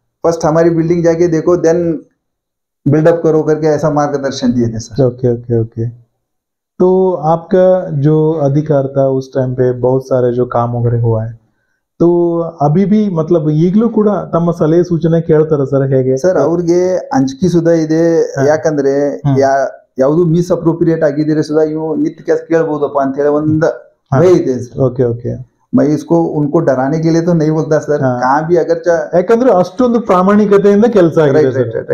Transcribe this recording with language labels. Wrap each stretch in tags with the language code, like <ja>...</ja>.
<hi>First हमारी building जाके देखो देन बिल्डअप करो करके ऐसा मार्गदर्शन दिए थे सर। Okay okay okay. तो आपका जो अधिकार था उस टाइम पे बहुत सारे जो काम वगैरह हुआ है, तो अभी भी मतलब</hi> <kn>ಈಗಲೂ ಕೂಡ ತಮ್ಮ ಸಲಹೆ ಸೂಚನೆ ಕೇಳ್ತಾರ ಸರ್ ಹೇಗೆ ಸರ್? ಅವ್ರಿಗೆ ಅಂಜಿಕೆ ಸುಧಾ ಇದೆ. ಯಾಕಂದ್ರೆ ಯಾವುದು ಮಿಸ್ ಅಪ್ರೋಪ್ರಿಯೇಟ್ ಆಗಿದ್ರೆ ಸುಧಾ ಇವು ನಿತ್ಯ ಕೆಲಸ ಕೇಳಬಹುದಪ್ಪ ಅಂತ ಹೇಳಿ ಒಂದು ಭಯ ಇದೆ ಸರ್. Okay okay.</kn> <hi>मैं इसको उनको डराने के लिए तो नहीं बोलता सर. कहाँ भी अगर</hi> <kn>ಯಾಕಂದ್ರೆ ಅಷ್ಟೊಂದು ಪ್ರಾಮಾಣಿಕತೆಯಿಂದ ಕೆಲಸ ಆಗಿದೆ ಸರ್.</kn>